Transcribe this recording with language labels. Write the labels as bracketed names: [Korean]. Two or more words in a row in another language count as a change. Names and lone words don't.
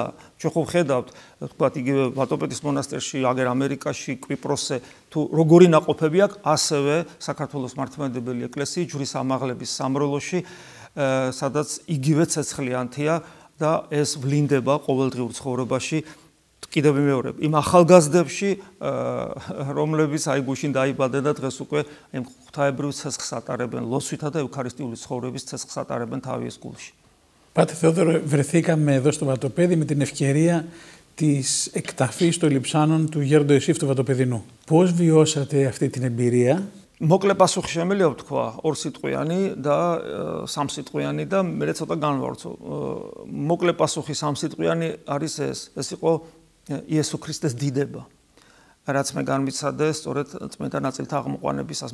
[Georgian] ჩვენ ხო ვხედავთ, თქვათ, იგივე ვატოპედის მონასტერში, აგერ ამერიკაში, კვიპროსზე, თუ როგორი ნაყოფები აქვს, ასევე საქართველოს მართლმადიდებელი ეკლესიის ჯვრის ამაღლების სამრევლოში, სადაც იგივე ცეცხლიანთია და ეს ვლინდება ყოველდღიურ ცხოვრებაში. კიდევ ვიმეორებ, იმ ახალგაზრდებში, რომლებიც აი გუშინ დაიბადნენ და დღეს უკვე იმ ღვთაებრივ ცეცხლს ატარებენ, ლოცვითა და ევქარისტიული ცხოვრების ცეცხლს ატარებენ თავის გულში. [Greek] Πάτερ Θεόδωρο, βρεθήκαμε εδώ στο Βατοπέδι με την ευκαιρία της εκταφής των λειψάνων του Γέροντα Ιωσήφ του Βατοπεδινού. Πώς βιώσατε αυτή την εμπειρία [Georgian] მოკლე პასუხი შემიძლია ვთქვა, ორსიტყვიანი და სამსიტყვიანი და მე ცოტა განვავრცო. მოკლე პასუხი სამსიტყვიანი არის ეს იყო იესო ქრისტეს დიდება. რაც მე განვიცადე სწორედ წმინდა ნაწილთა აღმოყვანებისას.